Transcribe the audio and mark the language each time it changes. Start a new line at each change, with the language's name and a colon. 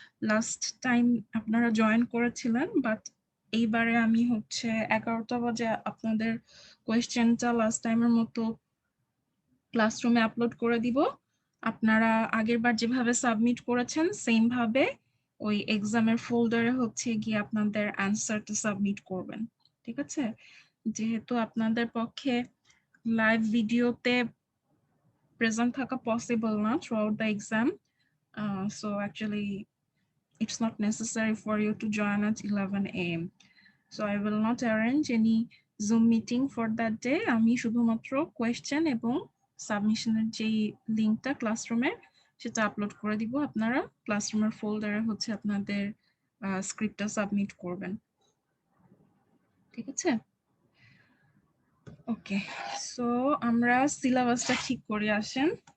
Bangla: Last time আপনারা join করেছিলেন, but এইবারে আমি হচ্ছে 11টা বাজে আপনাদের কোয়েশ্চেনটা লাস্ট টাইমের মতো ক্লাসরুমে আপলোড করে দিব। আপনারা আগের বার যেভাবে সাবমিট করেছেন সেম ভাবে ওই এক্সামের ফোল্ডারে হচ্ছে গিয়ে আপনাদের অ্যান্সারটা সাবমিট করবেন। ঠিক আছে? যেহেতু আপনাদের পক্ষে লাইভ ভিডিওতে প্রেজেন্ট থাকা পসিবল না
English: throughout the exam, so actually it's not necessary for you to join at 11 a.m. So I will not arrange any Zoom meeting for that day.
Bangla: আমি শুধুমাত্র কোয়েশ্চেন এবং সাবমিশনের যে লিংকটা ক্লাসরুমে সেটা আপলোড করে দিব। আপনারা ক্লাসরুমের ফোল্ডারে হচ্ছে আপনাদের স্ক্রিপ্টটা সাবমিট করবেন। ঠিক আছে? ওকে, সো আমরা সিলেবাসটা ঠিক করে আসেন।